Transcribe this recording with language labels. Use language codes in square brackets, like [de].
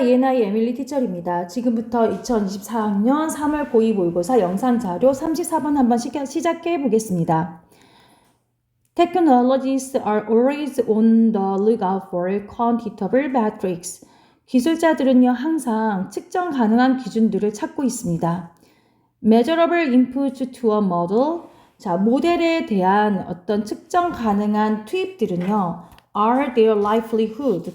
[ko] ENI 에밀리 티처입니다. 지금부터 2024학년 3월 고2 모의고사 영상자료 34번 한번 시작해 보겠습니다. [en] Technologists are always on the lookout for quantitative metrics. [ko] 기술자들은요, 항상 측정 가능한 기준들을 찾고 있습니다. [en] Measurable input to a model. [ko] 자, 모델에 대한 어떤 측정 가능한 투입들은요, [en] are their livelihood.